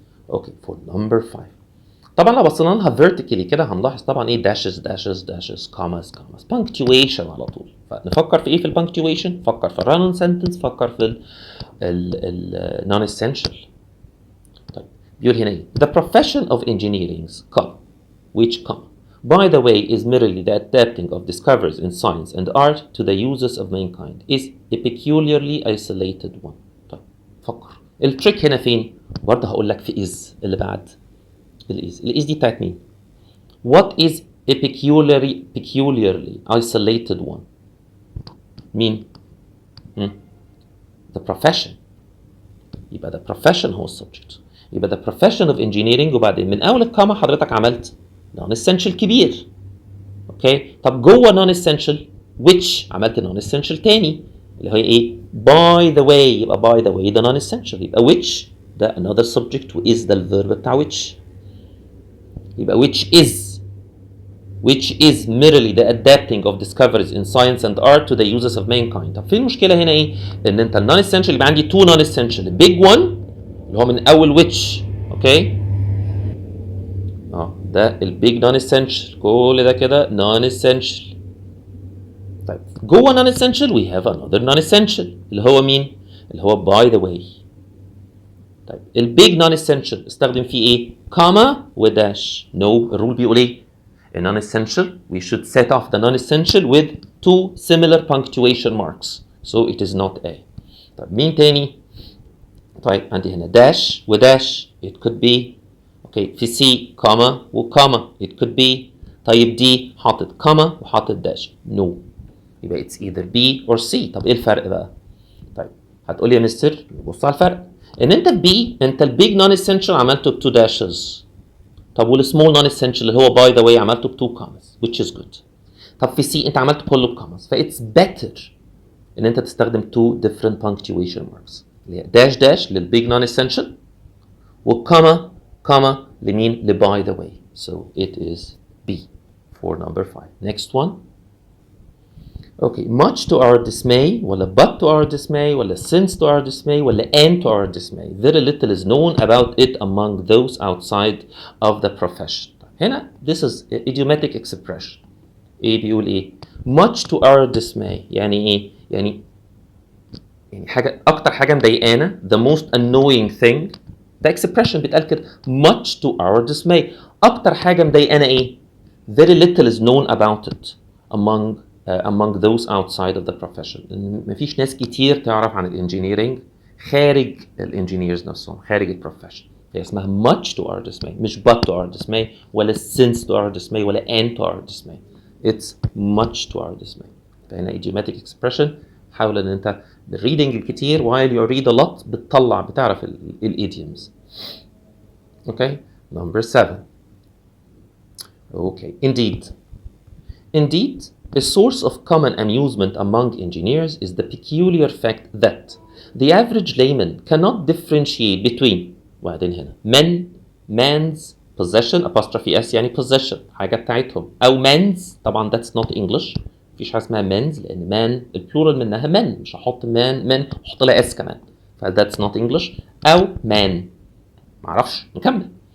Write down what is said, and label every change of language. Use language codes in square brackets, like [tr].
[en] okay for number 5 [ar] طبعا لو بصينا لها vertically كده هنلاحظ طبعا ايه [en] dashes commas punctuation [ar] على طول. فنفكر في ايه في الpunctuation فكر في [en] run on sentence [ar] فكر في ال non essential. طيب بيقول هنا ايه [en] the profession of engineering which by the way is merely the adapting of discoveries in science and art to the uses of mankind is a peculiarly isolated one. [ar] طيب فكر التريك هنا فين؟ برضه هقول لك في is اللي بعد الإز دي بتاعت مين؟ [en] What is a peculiarly isolated one؟ [ar] مين؟ [en] The profession. [ar] يبقى the profession هو السبجكت. يبقى [en] the profession of engineering [ar] وبعدين من أول الكاما حضرتك عملت non-essential كبير. أوكي؟ طب جوه non-essential which عملت non-essential تاني اللي هي إيه؟ [en] by the way [ar] يبقى by the way ده non-essential يبقى which ده [en] another subject [ar] و is ده الverb بتاع which. [en] يبقى which is merely the adapting of discoveries in science and art to the uses of mankind. [ar] طب فين المشكلة هنا ايه؟ ان انت non essential يبقى عندي [en] two non essential big one [ar] اللي هو من اول which اوكي ده البيج non essential كل ده كده non essential. طيب جوه non essential [en] we have another non essential [ar] اللي هو مين؟ اللي هو by the way. طيب البيج non essential استخدم فيه ايه؟ كاما وداش. نو الرول بيقول ايه؟ [en] A non-essential, we should set off the non-essential with two similar punctuation marks. So it is not A. [ar] طيب مين تاني؟ طيب عندي هنا dash وداش. [en] It could be okay في C [ar] كوما وكوما. [en] It could be. [ar] طيب دي حاطط كوما وحاطط داش. [en] No. يبقى it's either B or C. [ar] طب ايه الفرق بقى؟ طيب هتقول لي يا مستر بص على الفرق. ان انت في B انت البيج نون اسينشال عملته ب2 dashes. طب والسمول نون اسينشال اللي هو باي ذا واي عملته ب2 commas [en] which is good. [ar] طب في C انت عملته كله بكوماز. فايتس better ان انت تستخدم [en] two different punctuation marks [ar] اللي هي داش داش للبيج نون اسينشال وكوما كوما لمين؟ لباي ذا واي. [en] So it is B for number 5. Next one. Okay, much to our dismay ولا but to our dismay ولا since to our dismay ولا and to our dismay. Very little is known about it among those outside of the profession. هنا this is idiomatic expression. [ar] ايه بيقول ايه؟ [en] much to our dismay [ar] يعني ايه؟ يعني حاجة أكتر حاجة مضايقانا [en] the most annoying thing. ده expression بيتقال كده much to our dismay. [ar] أكتر حاجة مضايقانا ايه؟ [en] very little is known about it among those outside of the profession. [ar] مفيش ناس كتير تعرف عن الانجينيرينج خارج الانجينيرز نفسهم خارج البروفيشن. هي اسمها [en] much to our dismay مش but to our dismay ولا since to our dismay ولا and to our dismay. It's much to our dismay. فهنا idiomatic expression. [ar] حاول ان انت بالريدنج الكتير [en] while you read a lot [ar] بتعرف الidioms. [en] Okay, number 7. Okay, indeed, a source of common amusement among engineers is the peculiar fact that the average layman cannot differentiate between [ar] وبعدين هنا [en] man's possession apostrophe s يعني possession [ar] حاجة بتاعتهم أو [en] man's. طبعا that's not English. [ar] مفيش حاجة اسمها man's لأن man البلورال منها man. مش هحط man احط لها s كمان. [en] that's not English. [ar] أو man معرفش نكمل.